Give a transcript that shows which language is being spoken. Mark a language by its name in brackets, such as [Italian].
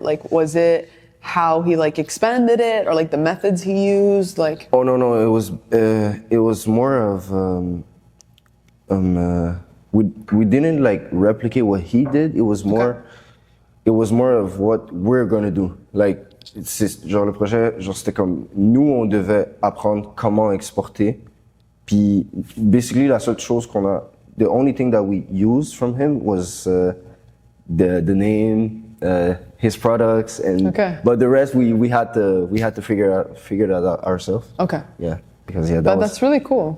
[English] Like, was it how he like expanded it or like the methods he used? Like, oh no, it was more of we didn't like replicate what he did. It was more of what we're gonna do. [French] Like, genre le projet, genre c'était comme nous on devait apprendre comment exporter. [English] Puis basically [French] la seule chose [English] the only thing that we used from him was the name, his products, and but the rest we had to figure that out ourselves. Okay. Yeah, because that's really cool.